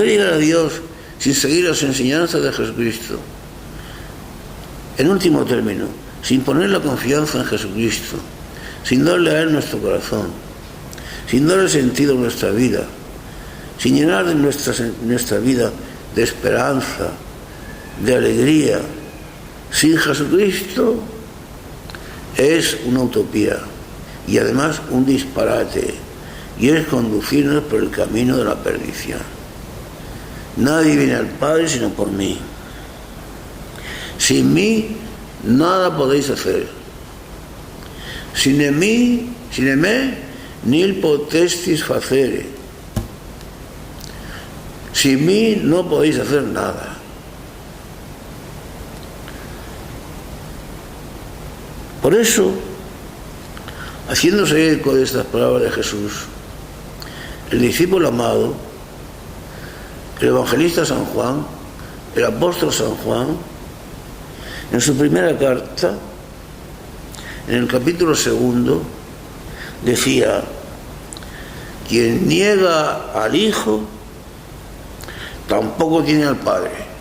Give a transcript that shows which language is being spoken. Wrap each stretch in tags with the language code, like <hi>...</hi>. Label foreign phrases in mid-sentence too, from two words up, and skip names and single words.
<es>llegar a Dios sin seguir las enseñanzas de Jesucristo, en último término, sin poner la confianza en Jesucristo, sin darle a Él nuestro corazón, sin darle sentido a nuestra vida, sin llenar nuestra vida de esperanza, de alegría, sin Jesucristo, es una utopía y además un disparate, y es conducirnos por el camino de la perdición. Nadie viene al Padre sino por mí. Sin mí nada podéis hacer.</es> <la>Sin me nil potestis facere.</la> <es>Sin mí no podéis hacer nada. Por eso, haciéndose eco de estas palabras de Jesús, el discípulo amado, el evangelista San Juan, el apóstol San Juan, en su primera carta, en el capítulo 2, decía: quien niega al Hijo, tampoco tiene al Padre.</es>